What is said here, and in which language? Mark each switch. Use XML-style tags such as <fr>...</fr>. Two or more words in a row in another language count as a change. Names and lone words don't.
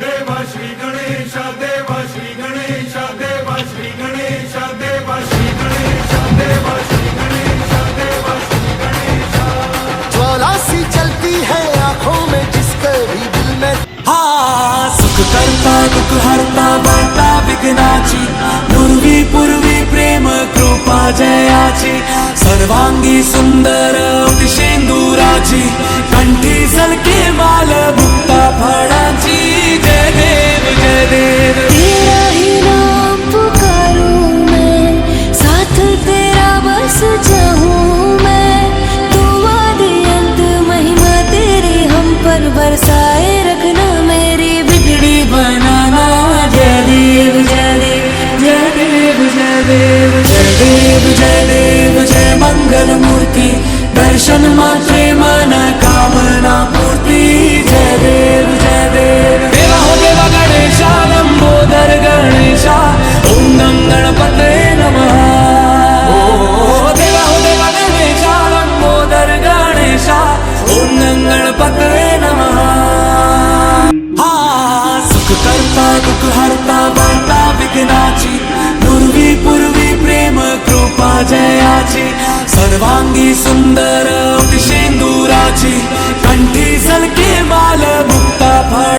<hi>देवा श्री गणेश देवा श्री गणेश देवा श्री गणेश देवा श्री गणेश देवा श्री गणेश देवा श्री गणेश। ज्वाला सी चलती है आंखों में जिसके भी दिल में।</hi> <mr>हाँ, सुख करता दुख हरता वार्ता विघ्नाची, पूर्वी पूर्वी प्रेम कृपा जयाची, सर्वांगी सुंदर शेंदुराची, कंठी झलके माल मुक्ता फळाची। जय देव जय देव,</mr> <hi>तेरा ही नाम पुकारूं मैं, साथ तेरा बस चाहूं मैं। तू आदि अंत महिमा तेरी हम पर बरसाए रखना, मेरी बिगड़ी बनाना।</hi> <mr>जय देव जय देव जय देव जय देव जय देव जय देव जय मंगल मूर्ति, दर्शन मात्रे मन कामना पूर्ति। जय देव जय देव,</mr> <hi>देवा हो देवा गणेशा, लंबोदर गणेशा,</hi> <sa>ओम नम गणपतये नमः।</sa> <hi>ओ देवा हो देवा गणेशा, लंबोदर गणेशा,</hi> <sa>ओम नम गणपतये नमः।</sa> <mr>हाँ, सुख करता दुख हरता वार्ता विघ्नाची, पूर्वी पूर्वी प्रेम कृपा जयाची, सर्वांगी सुंदर शेंदुराची, कंठी झलके माल मुक्ता फळ।</mr>